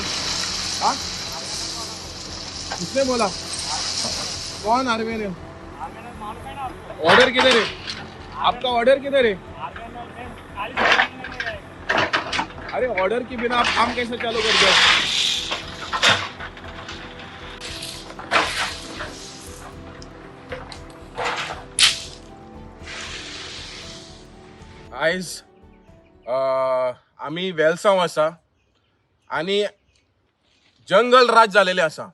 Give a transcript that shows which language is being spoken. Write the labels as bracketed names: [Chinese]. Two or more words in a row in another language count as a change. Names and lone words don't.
[Hindi] हाँ, किसने बोला? कौन आर्मी ने? ऑर्डर किधर है? आपका ऑर्डर किधर है? अरे ऑर्डर के बिना आप काम कैसे चालू कर दिया? [Konkani] आयज आम्ही वेलसांव आसा आणि जंगल राज जालेले आसा.